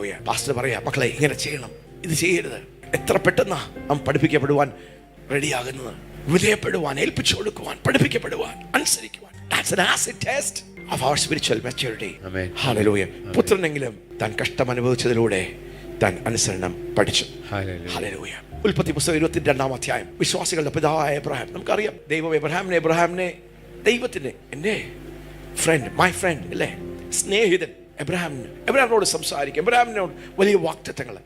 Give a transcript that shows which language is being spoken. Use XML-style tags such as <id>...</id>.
<ml>Pastor പറയാ, മക്കളെ ഇങ്ങനെ ചെയ്യണം, ഇത് ചെയ്യരുത്. എത്ര പെട്ടെന്നാ നാം പഠിപ്പിക്കപ്പെടുവാൻ റെഡിയാകുന്നത്, വിധേയപ്പെടുവാൻ, ഏൽപ്പിച്ചു കൊടുക്കുവാൻ, പഠിപ്പിക്കപ്പെടുവാൻ, അനുസരിക്കുവാൻ.</ml> <en>That's an acid test of our spiritual maturity. Hallelujah.</en> <ml>പുത്രനെങ്കിലും താൻ കഷ്ടം അനുഭവിച്ചതിലൂടെ താൻ അനുസരണം പഠിച്ചു. Hallelujah. ഉൽപ്പത്തി പുസ്തകം 22-ാം അധ്യായം. വിശ്വാസികളുടെ പിതാവായ എബ്രഹാം, നമുക്കറിയാം ദൈവം എബ്രഹാമിനെ ദൈവത്തിന്റെ എന്റെ ഫ്രണ്ട്, മൈ ഫ്രണ്ട് അല്ലേ, സ്നേഹിതൻ എബ്രഹാമിനോട് സംസാരിക്കും, എബ്രഹാമിനോട് വലിയ വാഗ്ദത്തങ്ങൾ.</ml>